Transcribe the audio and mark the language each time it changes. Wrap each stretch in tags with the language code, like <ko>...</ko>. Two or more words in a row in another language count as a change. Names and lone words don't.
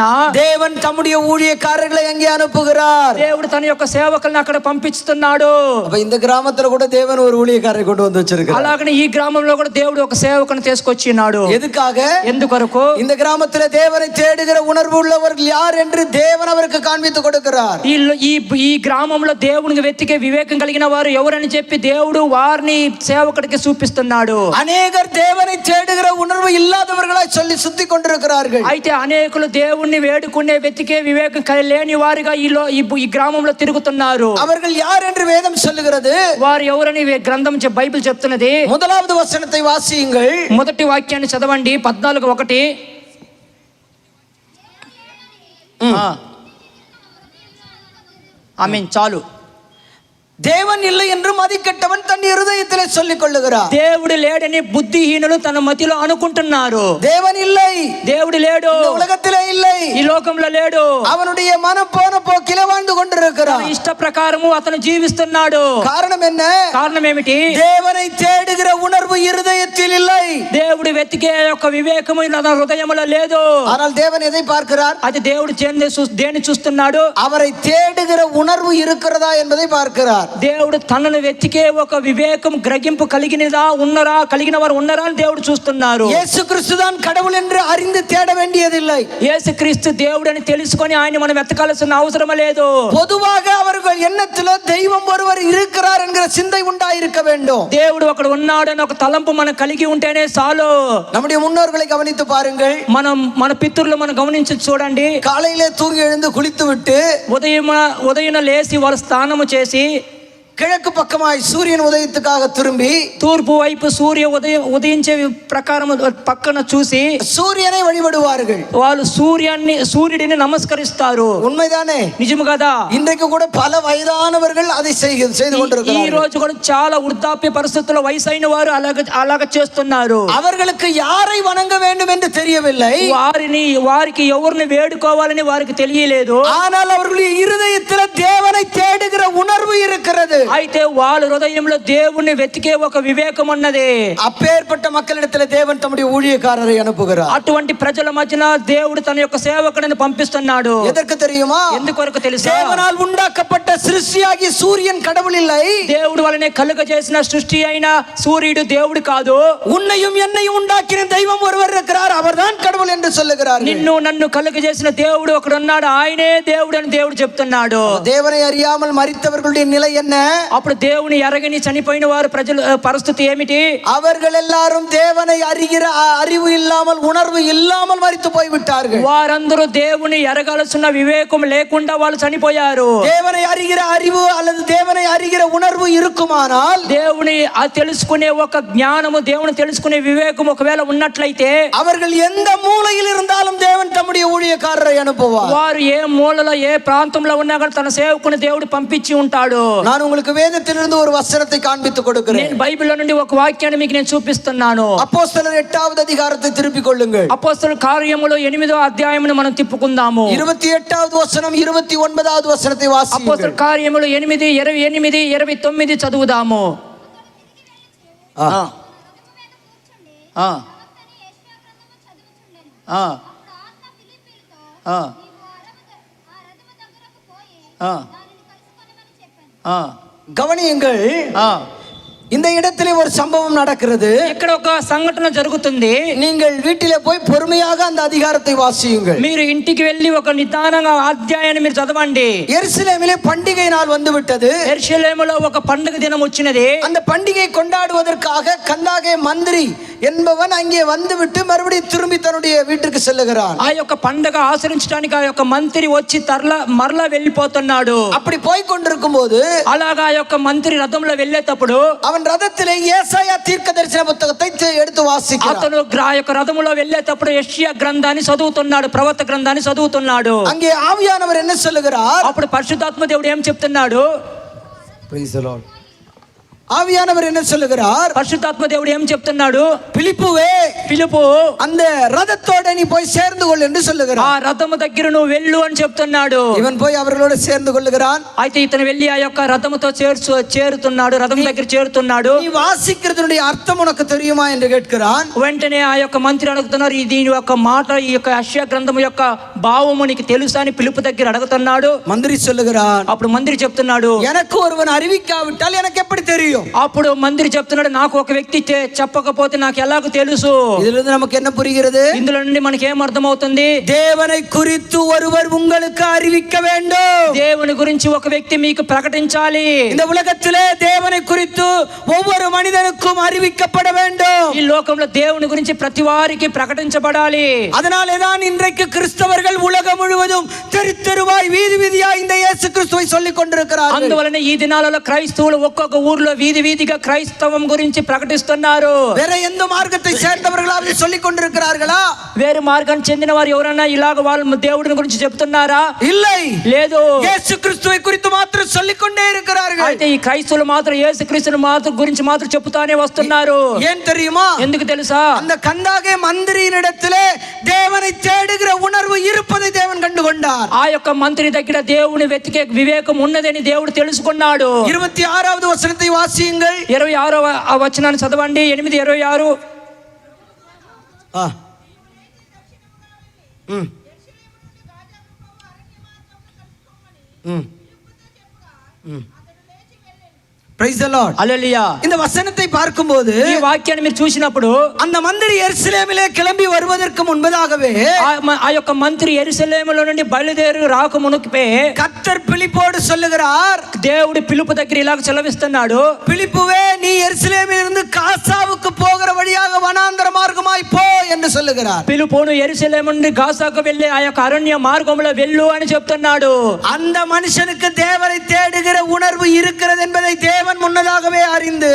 <ta>தேவன் தம்முடைய ஊழியக்காரர்களை அங்கே அனுப்புகிறார்.</ta> <te>దేవుడు తన యొక్క సేవకులను అక్కడ పంపిస్తున్నాడు.</te> <ta>அப்ப இந்த கிராமத்துல கூட தேவன் ஒரு ஊழியக்காரரை கொண்டு வந்து வச்சிருக்கிறார்.</ta> <te>అలాగనే ఈ గ్రామంలో కూడా దేవుడు ఒక సేవకుని తీసుకొచ్చినాడు.</te> <ta>எதுக்காக?</ta> <te>ఎందుకొరకు?</te> <ta>இந்த கிராமத்துல தேவனை தேடுகிற உணர்வு உள்ளவர்கள் யார் என்று தேவன் அவருக்கு காண்பித்து கொடுக்கிறார்.</ta> <te>ఈ గ్రామంలో దేవునికి వెతికే వివేకం కలిగిన వారు ఎవరని చెప్పి దేవుడు వారిని సేవకుడికి చూపిస్తున్నాడు.</te> <ta>அநேகர் தேவனை தேடுகிற உணர்வு இல்லாதவர்களாய் சொல்லி சுத்தி கொண்டிருக்கிறார்கள்.</ta> <te>అయితే అనేకులు దేవుణ్ణి వేడుకునే వెతికే వివేకం లేని వారిగా ఈ గ్రామంలో తిరుగుతున్నారు.</te> <ta>அவர்கள் யார் என்று வேதம் சொல்லுகிறது.</ta> <te>వారు ఎవరని గ్రంథం బైబిల్ చెప్తున్నది.</te> <ta>முதலாவது வசனத்தை வாசியுங்கள்.</ta> <te>మొదటి వాక్యాన్ని చదవండి. 14:1. ఆమేన్. చాలు.</te> <ta>தேவன் இல்லை என்று மதிக்கட்டவன் தன் இருதயத்திலே சொல்லிக் கொள்ளுகிறார்.</ta> <te>దేవుడు లేడని బుద్ధిహీనులు తన మతిలో అనుకుంటున్నారు.</te> <ta>தேவன் இல்லை,</ta> <te>దేవుడు లేడు,</te> <ta>இந்த உலகத்திலே இல்லை,</ta> <te>ఈ లోకంలో లేడు.</te> <ta>அவனுடைய மனம் போன போக்கிலே வாழ்ந்து கொண்டிருக்கிறார்.</ta> <te>ఇష్ట ప్రకారము అతను జీవిస్తున్నాడు.</te> <ta>காரணம் என்ன?</ta> <te>కారణం ఏమిటి?</te> <ta>தேவனை தேடுகிற உணர்வு இருதயத்தில் இல்லை.</ta> <te>దేవుడు వెతికే యొక్క వివేకము తన హృదయములో లేదు.</te> <ta>ஆனால் தேவன் எதை பார்க்கிறார்?</ta> <te>అది దేవుడు దేని చూస్తున్నాడు?</te> <ta>அவரை தேடுகிற உணர்வு இருக்கிறதா என்பதை பார்க்கிறார்.</ta> <te>దేవుడు తనను వెతికే ఒక వివేకం గ్రహింపు కలిగిన వారు ఉన్నారా అని దేవుడు చూస్తున్నారు.</te> <ta>இயேசு கிறிஸ்துதான் கடவுள் என்று அறிந்து தேட வேண்டியதில்லை.</ta> <te>యేసుక్రీస్తు దేవుడు అని తెలుసుకొని ఆయన మనం వెతకాల్సిన అవసరం లేదు.</te> <ta>பொதுவாக அவர்கள் எண்ணத்தில் தெய்வம் ஒருவர் இருக்கிறார் என்கிற சிந்தை உண்டாயிருக்க வேண்டும்.</ta> <te>దేవుడు ఒకడు ఉన్నాడని ఒక తలంపు మనం కలిగి ఉంటేనే చాలు.</te> <ta>நம்முடைய முன்னோர்களை கவனித்து பாருங்கள்.</ta> <te>మన పితరులు మనం గమనించి చూడండి.</te> <ta>காலையிலே தூங்கி எழுந்து குளித்து விட்டு</ta> <te>ఉదయం లేసి వారు స్నానము చేసి</te> <ta>கிழக்கு பக்கமாய் சூரியன் உதயத்துக்காக திரும்பி</ta> <te>తూర్పు వైపు ఉదయించే ప్రకారం పక్కన చూసి</te> <ta>சூரியனை வழிபடுவார்கள்.</ta> <te>వాళ్ళు సూర్యుడిని నమస్కరిస్తారు.</te> <ta>உண்மைதானே?</ta> <te>నిజము కదా?</te> <ta>இன்றைக்கு கூட பல வயதானவர்கள் அதை செய்து</ta> <te>ఈ</te> <ta>கொண்டிருக்கிறார்கள்.</ta> <te>రోజు కూడా చాలా వృద్ధాప్య పరిస్థితుల్లో వయసైన వారు అలాగ చేస్తున్నారు.</te> <ta>அவர்களுக்கு யாரை வணங்க வேண்டும் என்று தெரியவில்லை.</ta> <te>వారికి ఎవరిని వేడుకోవాలని వారికి తెలియలేదు.</te> <ta>ஆனால் அவர்களுடைய இருதயத்தில் தேவனை தேடுகிற உணர்வு இருக்கிறது.</ta> <te>అయితే వాళ్ళ హృదయంలో దేవుణ్ణి వెతికే ఒక వివేకం ఉన్నది.</te> <ta>அப்பேற்பட்ட மக்களிடத்தில் தேவன் தம்முடைய ஊழியக்காரரை அனுப்புகிறார்.</ta> <te>అటువంటి ప్రజల మధ్యన దేవుడు తన యొక్క సేవకుడిని పంపిస్తున్నాడు.</te> <ta>எதற்கு தெரியுமா?</ta> <te>ఎందుకొరకు తెలుసా?</te> <ta>தேவனால் உண்டாக்கப்பட்ட சிருஷ்டியாகிய சூரியன் கடவுள் இல்லை.</ta> <te>దేవుడు వలనే కలుగజేసిన సృష్టి అయిన సూర్యుడు దేవుడు కాదు.</te> <ta>உன்னையும் என்னையும் உண்டாக்கின தெய்வம் ஒருவர் இருக்கிறார், அவர்தான் கடவுள் என்று சொல்லுகிறார்.</ta> <te>నిన్ను నన్ను కలుగజేసిన దేవుడు ఒకడు ఉన్నాడు, ఆయనే దేవుడు అని దేవుడు చెప్తున్నాడు.</te> <ta>தேவனை அறியாமல் மரித்தவர்களுடைய நிலை என்ன?</ta> <te>అప్పుడు దేవుని ఎరగని చనిపోయిన వారు ప్రజల పరిస్థితి ఏమిటి?</te> <ta>அவர்கள் எல்லாரும் தேவனை அறிகிற அறிவு இல்லாமல் உணர்வு இல்லாமல் மரித்து போய் விட்டார்கள்.</ta> <te>వారందరూ దేవుని ఎరగాల్సిన వివేకం లేకుండా వాళ్ళు చనిపోయారు.</te> <ta>தேவனை அறிகிற அறிவு அல்லது தேவனை அறிகிற உணர்வு இருக்குமானால்,</ta> <te>దేవుని తెలుసుకునే ఒక జ్ఞానము, దేవుని తెలుసుకునే వివేకం ఒకవేళ ఉన్నట్లయితే</te> <ta>அவர்கள் எந்த மூலையில் இருந்தாலும் தேவன் தம்முடைய ஊழியக்காரரை அனுப்புவார்.</ta> <te>వారు ఏ మూలలో ఏ ప్రాంతంలో ఉన్నా కూడా తన సేవకుని దేవుడు పంపించి ఉంటాడు.</te> <ta>நான் உங்களுக்கு உங்களுக்கு வேதத்திலிருந்து ஒரு வசனத்தை காண்பித்து கொடுக்கிறேன்.</ta> <te>నేను బైబిల్లో నుండి ఒక వాక్యాన్ని మీకు నేను చూపిస్తున్నాను.</te> <ta>அப்போஸ்தலர் 8வது அதிகாரத்தை திருப்பிக் கொள்ளுங்கள்.</ta> <te>అపోస్తలుల కార్యములు 8వ అధ్యాయమును మనం తిప్పుకుందాము.</te> <ta>28வது వచనం 29வது వచనத்தை వాసియండి.</ta> <te>అపోస్తలుల కార్యములు 8 28 29 చదువుదాము.</te> <ta>கவனியுங்கள், இந்த இடத்திலே ஒரு சம்பவம் நடக்கிறது.</ta> <te>ఇక్కడ ఒక సంఘటన జరుగుతుంది.</te> <ta>நீங்கள் வீட்டிலே போய் பொறுமையாக அந்த அதிகாரத்தை வாசியுங்கள்.</ta> <te>మీరు ఇంటికి వెళ్ళి ఒక నిదానంగా అధ్యాయాన్ని మీరు చదవండి.</te> <ta>எருசலேமிலே பண்டிகை நாள் வந்து விட்டது.</ta> <te>యెరూషలేములో ఒక పండుగ దినం వచ్చినది.</te> <ta>அந்த பண்டிகை கொண்டாடுவதற்காக கந்தாகே மந்திரி என்பவன் அங்கே வந்துவிட்டு மறுபடியும் திரும்பி தன்னுடைய வீட்டுக்கு செல்லுகிறான்.</ta> <te>ఆ యొక్క పండుగ ఆచరించడానికి ఆ యొక్క మంత్రి వచ్చి మరలా వెళ్ళిపోతున్నాడు.</te> <ta>அப்படி போய் கொண்டிருக்கும் போது</ta> <te>అలాగా ఆ యొక్క మంత్రి రథంలో వెళ్ళేటప్పుడు</te> <ta>அவன் ரதத்திலே ஏசாயா தீர்க்கதரிசன புத்தகத்தை எடுத்து வாசிக்கிறான்.</ta> <te>అతను ఆ యొక్క రథంలో వెళ్ళేటప్పుడు యెషయా గ్రంథాన్ని చదువుతున్నాడు, ప్రవక్త గ్రంథాన్ని చదువుతున్నాడు.</te> <ta>அங்கே ஆவியானவர் என்ன சொல்லுகிறார்?</ta> <te>అప్పుడు పరిశుద్ధాత్మ దేవుడు ఏం చెప్తున్నాడు?</te> <en>Praise the Lord.</en> <ta>ஆவியானவர் என்ன சொல்லுகிறார்?</ta> <te>పరిశుద్ధాత్మ దేవుడు ఏం చెప్తున్నాడు?</te> <ta>பிலிப்புவே,</ta> <te>పిలుపు,</te> <ta>அந்த ரதத்தோட நீ போய் சேர்ந்து கொள் என்று சொல்லுகிறார்.</ta> <te>ఆ రథము దగ్గర నువ్వు వెళ్ళు అని చెప్తున్నాడు.</te> <ta>இவன் போய் அவர்களோடு சேர்ந்து கொள்ளுகிறான்.</ta> <te>అయితే ఇతను వెళ్ళి ఆ యొక్క రథముతో చేరుతున్నాడు, రథం దగ్గర చేరుతున్నాడు.</te> <ta>நீ வாசிக்கிறதுடைய அர்த்தம் உனக்கு தெரியுமா என்று கேட்கிறான்.</ta> <te>వెంటనే ఆ యొక్క మంత్రి అడుగుతున్నారు, దీని యొక్క మాట, ఈ యొక్క యెషయా గ్రంథము యొక్క భావము నీకు తెలుసా అని పిలుపు దగ్గర అడుగుతున్నాడు.</te> <ta>மந்திரி சொல்லுகிறான்.</ta> <te>అప్పుడు మంత్రి చెప్తున్నాడు,</te> <ta>எனக்கு ஒருவன் அறிவிக்காவிட்டால் எனக்கு எப்படி தெரியும்?</ta> <te>అప్పుడు మంత్రి చెప్తున్నాడు, నాకు ఒక వ్యక్తి చెప్పకపోతే నాకు ఎలాగో తెలుసు.</te> <ta>இதிலிருந்து நமக்கு என்ன புரிகிறது?</ta> <te>ఇందులో నుండి మనకి ఏం అర్థమవుతుంది?</te> <ta>தேவனை குறித்து ஒருவர் உங்களுக்கு அறிவிக்க வேண்டும்.</ta> <te>దేవుని గురించి ఒక వ్యక్తి మీకు ప్రకటించాలి.</te> <ta>இந்த உலகத்திலே தேவனை குறித்து ஒவ்வொரு மனிதனுக்கும் அறிவிக்கப்பட வேண்டும்.</ta> <te>ఈ లోకంలో దేవుని గురించి ప్రతి వారికి ప్రకటించబడాలి.</te> <ta>அதனாலே தான் இன்றைக்கு கிறிஸ்தவர்கள் உலகம் முழுவதும் தெரு தெருவாய் வீதி வீதியாய் இந்த இயேசு கிறிஸ்துவை சொல்லிக் கொண்டிருக்கிறார்கள்.</ta> <te>అందువలన ఈ దినాలలో క్రైస్తవులు ఒక్కొక్క ఊర్లో వీధి వీధిగా క్రైస్తవం గురించి ప్రకటిస్తున్నారు.</te> <ta>வேற எந்த మార్గத்தை சேர்ந்தவர்களாவது சொல்லிக் கொண்டிருக்கிறார்களா?</ta> <te>వేరే మార్గానికి చెందిన వారు ఎవరైనా ఇలాగ వాళ్ళ దేవుడిని గురించి చెప్తున్నారా?</te> <ta>இல்லை,</ta> <te>లేదు.</te> <ta>இயேசு கிறிஸ்துவை குறித்து மாத்திரம் சொல்லிக் கொண்டே இருக்கிறார்கள்.</ta> <te>అయితే ఈ క్రైస్తవులు మాత్రం యేసుక్రీస్తుని గురించి మాత్రం చెప్తానే వస్తున్నారు.</te> <ta>ஏன் தெரியுமா?</ta> <te>ఎందుకు తెలుసా?</te> <ta>அந்த கந்தாகே மந்திரியினிடத்திலே தேவனை தேடுகிற உணர்வு இருப்பதை தேவன் கண்டுகொண்டார்.</ta> <te>ఆ యొక్క మంత్రి దగ్గర దేవుని వెతికే వివేకం ఉన్నదని దేవుడు తెలుసుకున్నాడు.</te> <ta>26வது వచனத்தை வாசியுங்கள்.</ta> <te>26వ వచనాన్ని చదవండి. 8:26.</te> <en>Praise the Lord.</en> <te>హల్లెలూయా.</te> <ta>இந்த வசனத்தை பார்க்கும்போது</ta> <te>ఈ వాక్యాన్ని మీరు చూసినప్పుడు</te> <ta>அந்த மந்திரி எருசலேமிலே கிளம்பி வருவதற்கு முன்பதாகவே</ta> <te>ఆ యొక్క మంత్రి యెరూషలేములో నుండి బయలుదేరి రాక మునుపే</te> <ta>கர்த்தர் பிலிப்போடு சொல்லுகிறார்,</ta> <te>దేవుడి పిలుపు దగ్గర ఇలాగ చెలవిస్తున్నాడు,</te> <ta>பிலிப்புவே நீ எருசலேமிலிருந்து காசாவுக்கு போகிற வழியாக வனாந்தர மார்க்கமாய் போ என்று சொல்லுகிறார்.</ta> <te>పిలుపును యెరూషలేము నుండి గాసాకు వెళ్ళే ఆ యొక్క అరణ్య మార్గంలో వెళ్ళు అని చెప్తున్నాడు.</te> <ta>அந்த மனுஷனுக்கு தேவனை தேடுகிற உணர்வு இருக்கிறது என்பதை தேவன் முன்னதாகவே அறிந்து,</ta>